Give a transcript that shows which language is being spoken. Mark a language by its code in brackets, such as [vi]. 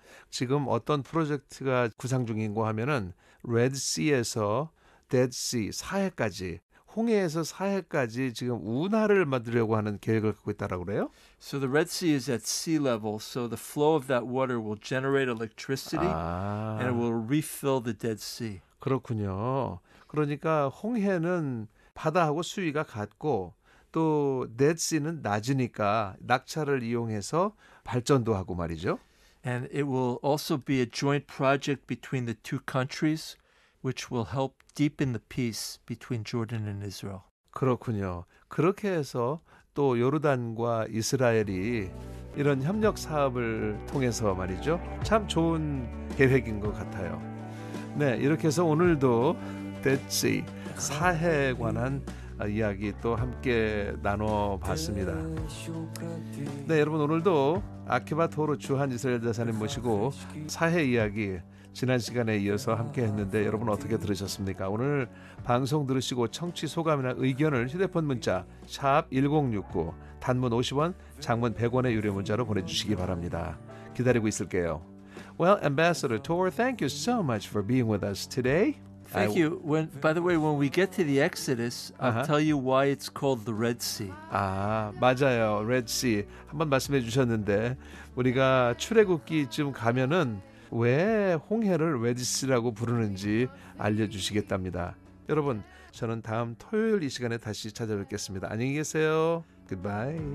[ko] 지금 어떤 프로젝트가 구상 중인고 하면은 레드시에서 데드시 사해까지 홍해에서 사해까지 지금 운하를 만들려고 하는 계획을 갖고 있다라고 그래요? [en] So the Red Sea is at sea level, so the flow of that water will generate electricity and it will refill the Dead Sea. [ko] 그렇군요. 그러니까 홍해는 바다하고 수위가 같고 또 데드시는 낮으니까 낙차를 이용해서 발전도 하고 말이죠. [en] And it will also be a joint project between the two countries, which will help deepen the peace between Jordan and Israel. [ko] 그렇군요. 그렇게 해서 또 요르단과 이스라엘이 이런 협력 사업을 통해서 말이죠. 참 좋은 계획인 것 같아요. 네, 이렇게 해서 오늘도 데드시 사해에 관한 이야기 또 함께 나눠봤습니다. 네, 여러분 오늘도 아키바 토로 주한 이스라엘 대사님 모시고 사해 이야기 지난 시간에 이어서 함께 했는데 여러분 어떻게 들으셨습니까? 오늘 방송 들으시고 청취 소감이나 의견을 휴대폰 문자 샵 1069 단문 50원, 장문 100원의 유료 문자로 보내주시기 바랍니다. 기다리고 있을게요. [en] Well, Ambassador Tor, thank you so much for being with us today. Thank you. By the way, when we get to the Exodus, I'll Uh-huh. tell you why it's called the Red Sea. [ko] 맞아요. 레드시 한번 말씀해 주셨는데 우리가 출애굽기쯤 가면은 왜 홍해를 레드시라고 부르는지 알려주시겠답니다. 여러분, 저는 다음 토요일 이 시간에 다시 찾아뵙겠습니다. 안녕히 계세요. [en] Goodbye.